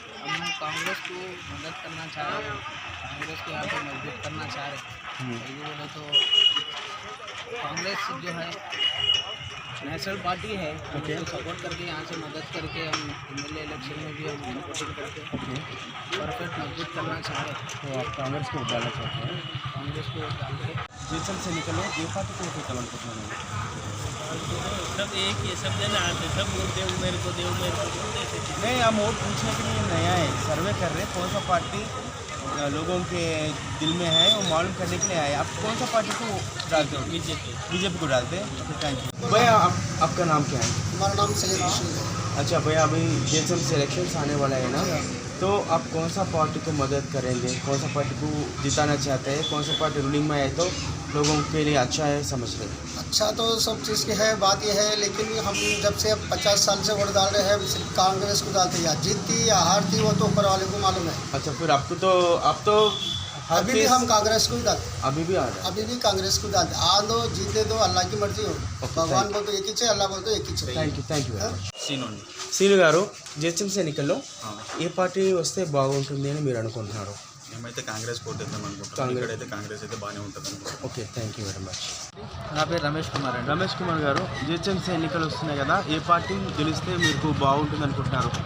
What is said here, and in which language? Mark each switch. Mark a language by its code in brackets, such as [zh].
[hi] हम कांग्रेस को मदद करना चाह रहे हैं, कांग्रेस को यहाँ पे मजबूत करना चाह रहे हैं. ये बोले तो कांग्रेस जो है नेशनल पार्टी है, उसको सपोर्ट करके यहाँ से मदद करके हम एमएलए इलेक्शन में भी हम सपोर्टिंग करके परफेक्ट मजबूत करना चाह रहे हैं। तो आप कांग्रेस को डालना चाहते हैं? कांग्रेस को डाल के [te] జీహెచ్ఎంసీ ఎన్నికల్లో ఏ పార్టీకి ఓటు వేయాలనుకుంటున్నాను? [hi] सब एक ही सब जन आते सब वोट दे मेरे को दे मेरे को ऐसे नहीं, हम वोट पूछने के लिए नया है, सर्वे कर रहे हैं कौन सा पार्टी लोगों के दिल में है वो मालूम करने के लिए आए। आप कौन सा पार्टी को डालते हो? बीजेपी को डालते हैं। ओके, थैंक यू भैया। आपका नाम क्या है? हमारा नाम सैयद रशीद है। अच्छा भैया, अभी जीएचएमसी इलेक्शंस आने वाला है ना, तो आप कौन सा पार्टी को मदद करेंगे? कौन सा पार्टी को जिताना चाहते हैं? कौन सा पार्टी रूलिंग में आए तो लोगों के लिए अच्छा है समझ रहे? अच्छा तो सब चीज़ की है, बात यह है, लेकिन हम जब से 50 साल से वोट डाल रहे हैं सिर्फ कांग्रेस को डालते हैं। या जीतती या हारती वो तो ऊपर वाले को मालूम है। अच्छा, फिर आपको तो आप तो अभी भी हम कांग्रेस को ही डालते हैं। अभी भी आ रहा है? अभी भी कांग्रेस को डालते हैं। आ दो जीते दो, अल्लाह की मर्जी हो। भगवान बोल तो एक ही चाहिए, अल्लाह बोल तो एक ही चाहिए। [te] థ్యాంక్ యూ సీను గారు, జీహెచ్ఎంసీ ఎన్నికల్లో ఏ పార్టీ వస్తే బాగుంటుంది అని మీరు అనుకుంటున్నారు? మేమైతే కాంగ్రెస్ కోటేద్దాం అనుకుంటున్నాం. కాంగ్రెస్. ఇక్కడైతే కాంగ్రెస్ అయితే బాగానే ఉంటుంది అనుకుంటున్నాం. Okay, thank you very much. నా పేరు రమేష్ కుమార్ అండి. రమేష్ కుమార్ గారు, జీహెచ్ఎంసీ ఎన్నికలు వస్తున్నాయి కదా, ఏ పార్టీ గెలిస్తే మీకు బాగుంటుంది అనుకుంటున్నారు?